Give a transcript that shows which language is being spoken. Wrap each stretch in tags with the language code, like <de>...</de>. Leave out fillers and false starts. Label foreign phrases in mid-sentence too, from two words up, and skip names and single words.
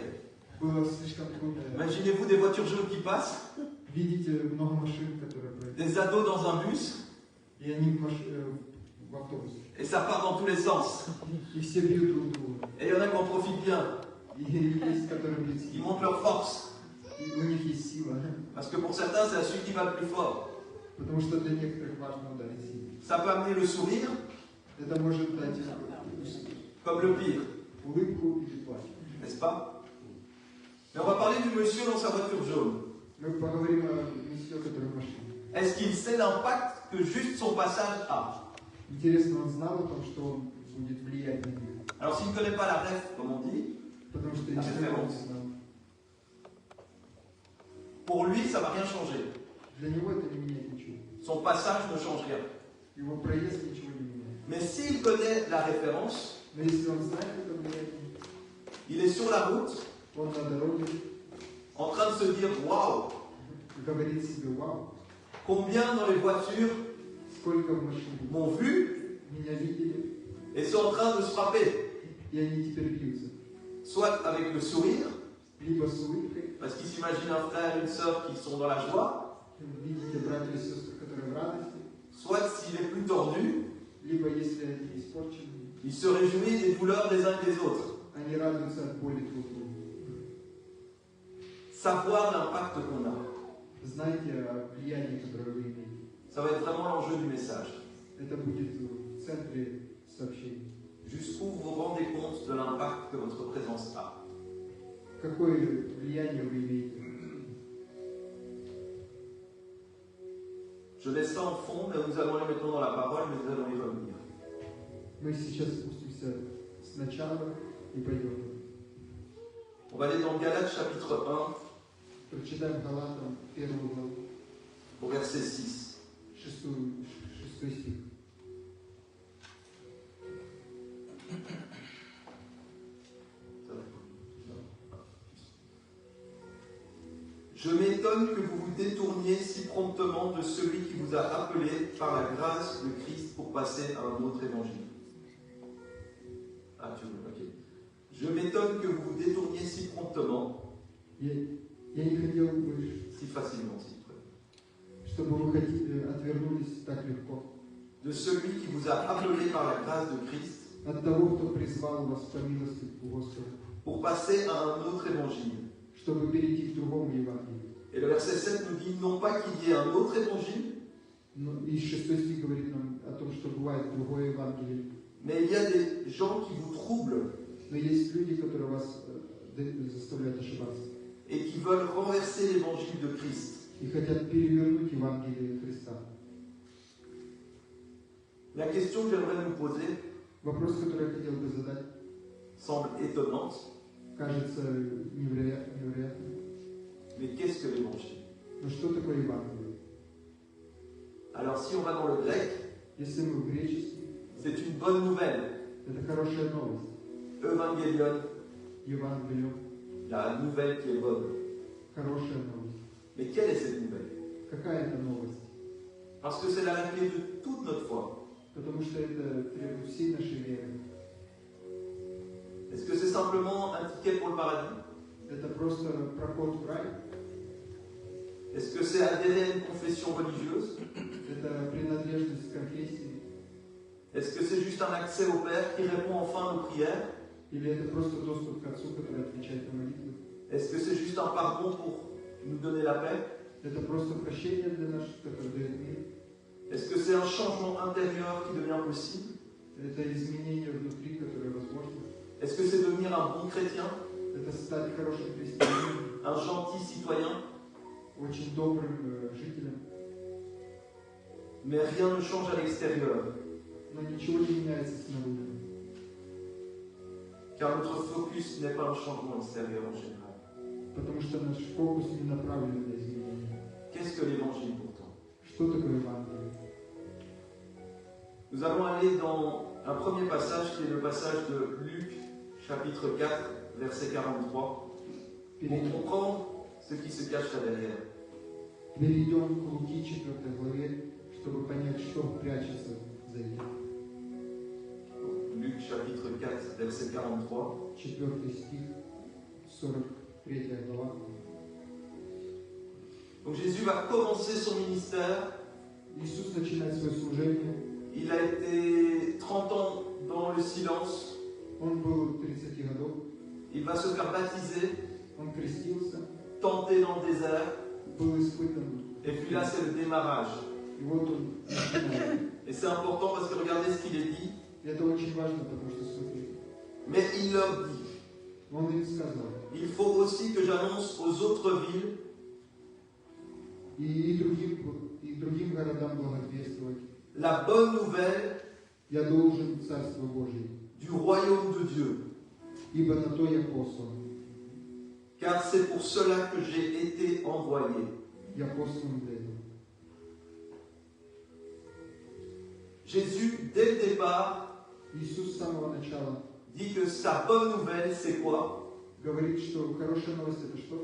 <fr>Imaginez-vous des voitures jaunes qui passent, des ados dans un bus, et ça part dans tous les sens. Et il y en a qui en profitent bien. Ils montrent leur force. pour certains, c'est celui qui va le plus fort.</fr> <ru>Потому что для некоторых важно ударить сильно.</ru> <fr>Ça peut amener le sourire</fr> <ru>Это может дать</ru> <fr>comme le pire,</fr> <ru>улыбку или плач.</ru> <fr>n'est-ce pas? Mais on va parler du monsieur dans sa voiture jaune.</fr> <ru>Мы поговорим о месье, который в машине.</ru> <fr>Est-ce qu'il sait l'impact que juste son passage a?</fr> <ru>Интересно, он знал о том, что он будет влиять на них.</ru> <fr>Alors s'il ne connaît pas la ref, comme on dit,</fr> <ru>Потому что</ru> <fr>la</fr> <ru>если он</ru> <fr>référence,</fr> <ru>знал,</ru> <fr>pour lui, ça ne va rien changer.</fr> <ru>для него это не меняет ничего.</ru> <fr>Son passage ne change rien.</fr> <ru>Его проезд ничего не меняет.</ru> <fr>Mais s'il connaît la référence,</fr> <ru>Но если он знает это влияние,</ru> <fr>il est sur la route,</fr> <ru>он на дороге</ru> <fr>en train de se dire « Waouh,</fr> <ru>говорит себе: вау,</ru> <fr>combien dans les voitures</fr> <ru>сколько в машине</ru> <fr>m'ont vu</fr> <ru>меня видели,</ru> <fr>et sont en train de se frapper,</fr> <ru>и они теперь бьются.</ru> <fr>soit avec le sourire,</fr> <ru>Либо с улыбкой,</ru> <fr>parce qu'ils s'imaginent un frère et une sœur qui sont dans la joie,</fr> <ru>видите братья и сестры, которые в радости,</ru> <fr>soit s'il est plus tordu,</fr> <ru>либо если они испорчены,</ru> <fr>il se réjouit des douleurs des uns et des autres.</fr> <ru>они радуются от боли друг друга.</ru> <fr>Savoir l'impact qu'on a,</fr> <ru>Знайте о влиянии, которое вы имеете.</ru> <fr>ça va être vraiment l'enjeu du message.</fr> <ru>Это будет в центре сообщения.</ru> <fr>Jusqu'où vous vous rendez compte de l'impact que votre présence a.</fr> <ru>Какое влияние вы имеете?</ru> <fr>Je laisse ça en fond, mais nous allons aller maintenant dans la parole, mais nous allons y revenir.</fr> <ru>Мы сейчас спустимся сначала и пойдем.</ru> <fr>On va aller dans Galates chapitre 1,</fr> <ru>Прочитаем Галатам 1 главу,</ru> <fr>au verset 6.</fr> <ru>6 стих.</ru> <fr>Je m'étonne que vous vous détourniez si promptement de celui qui vous a appelé par la grâce de Christ pour passer à un autre évangile. Ah, tu veux, ok. Je m'étonne que vous vous détourniez si promptement,</fr> <ru>Я не хотел бы,</ru> <fr>si facilement, s'il vous plaît,</fr> <ru>чтобы вы отвернулись так легко</ru> <fr>de celui qui vous a appelé par la grâce de Christ</fr> <ru>от того, кто призвал вас по милости Господа,</ru> <fr>pour passer à un autre évangile.</fr> <ru>чтобы перейти к другому Евангелию.</ru> <fr>Et le verset 7 nous dit non pas qu'il y ait un autre évangile,</fr> <ru>И 6 стих говорит нам о том, что бывает другое Евангелие.</ru> <fr>mais il y a des gens qui vous troublent</fr> <ru>Но есть люди, которые вас заставляют ошибаться</ru> <fr>et qui veulent renverser l'évangile de Christ.</fr> <ru>и хотят перевернуть Евангелие Христа.</ru> <fr>La question que j'aimerais nous poser</fr> <ru>Вопрос, который я хотел бы задать,</ru> <fr>semble étonnante,</fr> <ru>кажется невероятным.</ru> <fr>mais qu'est-ce que l'évangile?</fr> <ru>Но что такое Евангелие?</ru> <fr>Alors si on va dans le grec,</fr> <ru>Если мы в греческом,</ru> <fr>c'est une bonne nouvelle.</fr> <ru>это хорошая новость.</ru> <fr>Evangelion,</fr> <ru>Евангелие,</ru> <fr>la nouvelle qui est bonne.</fr> <ru>хорошая новость.</ru> <fr>Mais quelle est cette nouvelle?</fr> <ru>Какая это новость?</ru> <fr>Parce que c'est la clé de toute notre foi.</fr> <ru>Потому что это требует всей нашей веры.</ru> <fr>Est-ce que c'est simplement un ticket pour le paradis?</fr> <ru>Это просто проход в рай.</ru> <fr>Est-ce que c'est adhérer à une confession religieuse?</fr> <ru>Это принадлежность к конфессии.</ru> <fr>Est-ce que c'est juste un accès au Père qui répond enfin à nos prières?</fr> <ru>Или это просто доступ к Отцу, который отвечает на молитвы?</ru> <fr>Est-ce que c'est juste un pardon pour nous donner la paix?</fr> <ru>Это просто прощение для нас, которое дает мир.</ru> <fr>Est-ce que c'est un changement intérieur qui devient possible?</fr> <ru>Это изменение внутри, которое возможно.</ru> <fr>Est-ce que c'est devenir un bon chrétien?</fr> <ru>Это стать хорошим христианином,</ru> <fr>Un gentil citoyen?</fr> <ru>очень добрым жителем.</ru> <fr>Mais rien ne change à l'extérieur,</fr> <ru>Но ничего не меняется снаружи.</ru> <fr>car notre focus n'est pas un changement extérieur en général.</fr> <ru>Потому что наш фокус не направлен на изменения.</ru> <fr>Qu'est-ce que l'évangile pourtant?</fr> <ru>Что такое Евангелие?</ru> <fr>Nous allons aller dans un premier passage qui est le passage de Luc, chapitre 4, verset 43, pour comprendre ce qui se cache là derrière.</fr> <ru>Перейдем к Луки 4 главе, чтобы понять, что прячется за этим.</ru> <fr>Luc, chapitre 4, verset 43.</fr> <ru>4 стих, 43 глава.</ru> <fr>Donc Jésus va commencer son ministère.</fr> <ru>Иисус начинает свое служение.</ru> <fr>Il a été 30 ans dans le silence.</fr> <ru>Он был 30 годов.</ru> <fr>Il va se faire baptiser,</fr> <ru>Он крестился,</ru> <fr>tenter dans le désert.</fr> <ru>был испытан.</ru> <fr>Et puis là, c'est le démarrage.</fr> <ru>И вот он начинает.</ru> <fr>Et c'est important parce que regardez ce qu'il est dit.</fr> <ru>И это очень важно, потому что смотри,</ru> <fr>Mais il leur dit,</fr> <ru>он им сказал.</ru> <fr>il faut aussi que j'annonce aux autres villes</fr> <ru>И другим городам благовествовать.</ru> <fr>la bonne nouvelle</fr> <ru>Я должен Царство Божие,</ru> <fr>du royaume de Dieu.</fr> <ru>ибо на то я послан.</ru> <fr>Car c'est pour cela que j'ai été envoyé.</fr> <ru>Я послан для этого.</ru> <fr>Jésus, dès le départ,</fr> <ru>Иисус с самого начала</ru> <fr>dit que sa bonne nouvelle, c'est quoi?</fr> <ru>говорит, что хорошая новость это что?</ru>